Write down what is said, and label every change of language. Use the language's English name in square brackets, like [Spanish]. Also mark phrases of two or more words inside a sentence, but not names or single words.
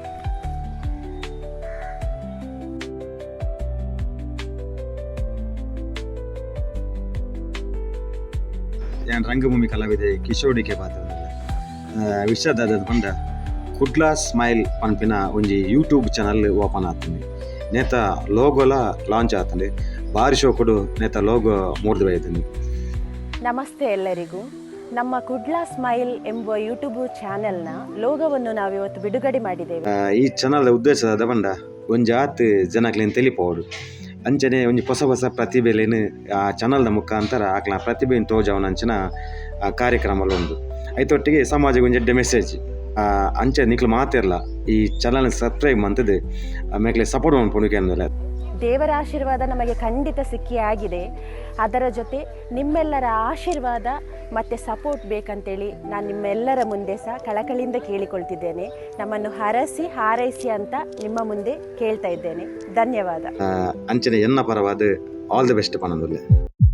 [Tulu] ನಾನು ರಂಗಭೂಮಿ ಕಲಾವಿದೆ ಕಿಶೋಡಿಕೆ ಪಾತ್ರ ವಿಷಯದ ಪಂಡ ಕುಡ್ಲ ಸ್ಮೈಲ್ ಪನ್ಪಿನ ಒಂಜಿ [English] YouTube channel open [Tulu] ಆತಂದೆ ನೇತ ಲೋಗೋಲ ಲಾಂಚ್ ಆತಂದೆ ಬಾರಿ ಶೋಕುಡು ನೇತ ಲೋಗೋ ಮೂಡ್ದು ಬೈತಂದೆ. [Kannada] ನಮಸ್ತೆ ಎಲ್ಲರಿಗೂ. ನಮ್ಮ ಕುಡ್ಲ ಸ್ಮೈಲ್ ಎಂಬ ಯೂಟ್ಯೂಬ್ ಚಾನೆಲ್ನ ಲೋಗೋವನ್ನು ನಾವಿವತ್ತು ಬಿಡುಗಡೆ ಮಾಡಿದ್ದೇವೆ. [Tulu] ಈ ಚಾನಲ್ ಉದ್ದೇಶದ ಪಂಡ ಒಂಜಿ ಆತ್ ಜನಕ್ಲೇನು ತಿಳಿಪೋಡು ಅಂಚನೆ ಒಂಜಿ ಹೊಸ ಪ್ರತಿಭೆಲೇನು ಆ ಚಾನಲ್ನ ಮುಖಾಂತರ ಆಕ್ಲ ಪ್ರತಿಭೆಯನ್ನು ತೋಜವನಂಚಿನ ಕಾರ್ಯಕ್ರಮಲು ಉಂಡು. ಐತೊಟ್ಟಿಗೆ ಸಮಾಜಕ್ಕೆ ಒಂಜಿ ಎಡ್ಡೆ ಮೆಸೇಜ್ ಅಂಚೆ ನಿಕ್ಲು ಮಾತಿರಲ್ಲ ಈ [English] channel subscribe [Tulu] ಮಂತದ್ದು ಮೇಕ್ಲೆ ಸಪೋರ್ಟ್ ಮಾಡ್ಕೊಂಡು [Kannada] ದೇವರ ಆಶೀರ್ವಾದ ನಮಗೆ ಖಂಡಿತ ಸಿಕ್ಕಿ ಆಗಿದೆ. ಅದರ ಜೊತೆ ನಿಮ್ಮೆಲ್ಲರ ಆಶೀರ್ವಾದ ಮತ್ತು ಸಪೋರ್ಟ್ ಬೇಕಂತೇಳಿ ನಾನು ನಿಮ್ಮೆಲ್ಲರ ಮುಂದೆ ಸಹ ಕಳಕಳಿಯಿಂದ ಕೇಳಿಕೊಳ್ತಿದ್ದೇನೆ. ನಮ್ಮನ್ನು ಹರಸಿ ಹಾರೈಸಿ ಅಂತ ನಿಮ್ಮ ಮುಂದೆ ಕೇಳ್ತಾ ಇದ್ದೇನೆ. ಧನ್ಯವಾದ. [Tulu] ಅಂಚನೆ ಎನ್ನ ಪರವಾದ [English] all the best [Tulu] ಪನಂದುಲ್ಲೆ.